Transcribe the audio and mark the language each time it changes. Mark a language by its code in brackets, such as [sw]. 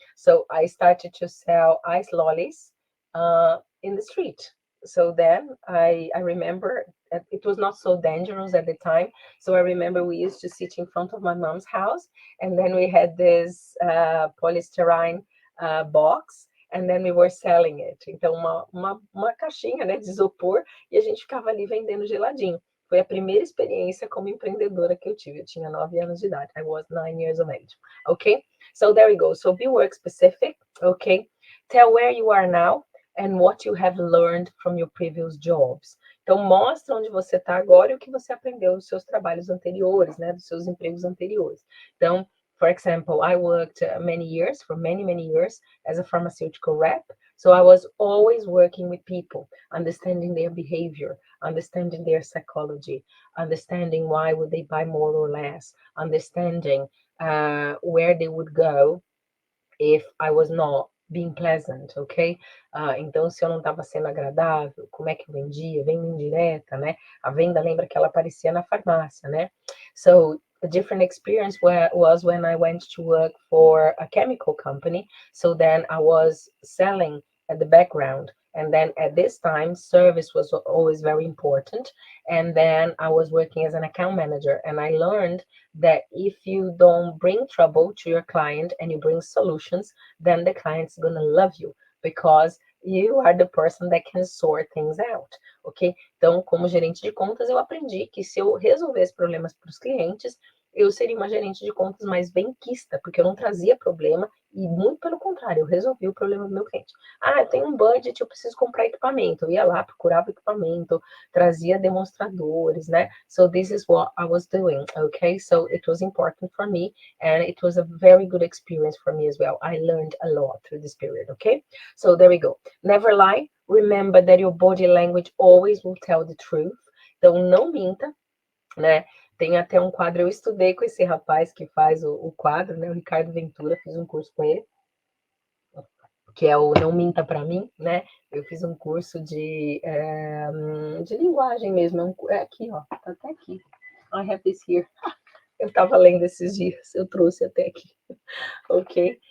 [en] So I started to sell ice lollies in the street. So then I remember it was not so dangerous at the time. So I remember we used to sit in front of my mom's house, and then we had this polystyrene box, and then we were selling it. [pt] Então, uma caixinha, né, de isopor, e a gente ficava ali vendendo geladinho. Foi a primeira experiência como empreendedora que eu tive. Eu tinha 9 anos de idade. [en] I was 9 years of age. Okay? So there we go. So be work specific. Okay? Tell where you are now and what you have learned from your previous jobs. [pt] Então, mostra onde você está agora e o que você aprendeu dos seus trabalhos anteriores, né? Dos seus empregos anteriores. [en] Então, for example, I worked for many years as a pharmaceutical rep. So I was always working with people, understanding their behavior, understanding their psychology, understanding why would they buy more or less, understanding where they would go if I was not being pleasant, ok? [pt] Então, se eu não estava sendo agradável, como é que eu vendia? Venda indireta, né? A venda lembra que ela aparecia na farmácia, né? [en] So, a different experience was when I went to work for a chemical company. So then I was selling at the background. And then at this time, service was always very important. And then I was working as an account manager. And I learned that if you don't bring trouble to your client and you bring solutions, then the client's gonna love you because you are the person that can sort things out, ok? [pt] Então, como gerente de contas, eu aprendi que se eu resolvesse problemas para os clientes, eu seria uma gerente de contas mais benquista, porque eu não trazia problema e, muito pelo contrário, eu resolvi o problema do meu cliente. Ah, eu tenho um budget, eu preciso comprar equipamento. Eu ia lá, procurava equipamento, trazia demonstradores, né? [en] So this is what I was doing, okay? So it was important for me, and it was a very good experience for me as well. I learned a lot through this period, okay? So there we go. Never lie. Remember that your body language always will tell the truth. [pt] Então, não minta, né? Tem até um quadro, eu estudei com esse rapaz que faz o quadro, né? O Ricardo Ventura, fiz um curso com ele, que é o Não Minta Pra Mim, né? Eu fiz um curso de linguagem mesmo. É aqui, ó, tá até aqui. [en] I have this here. [pt] Eu tava lendo esses dias, eu trouxe até aqui. Ok?